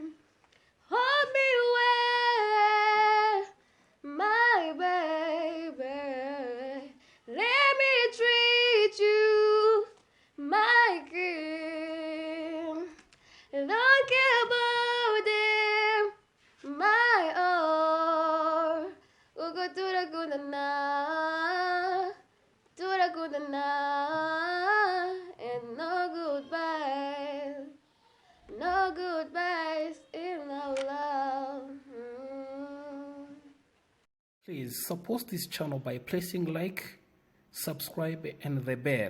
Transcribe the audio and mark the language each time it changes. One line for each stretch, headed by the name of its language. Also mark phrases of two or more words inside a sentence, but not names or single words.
English: Hold me well, my baby. Let me treat you, my king. Don't care about them, my all.
Rundi: Ugo turakundana, turakundana,
English: and no goodbyes. No goodbyes in our love. Please support this channel by pressing like, subscribe, and the bell.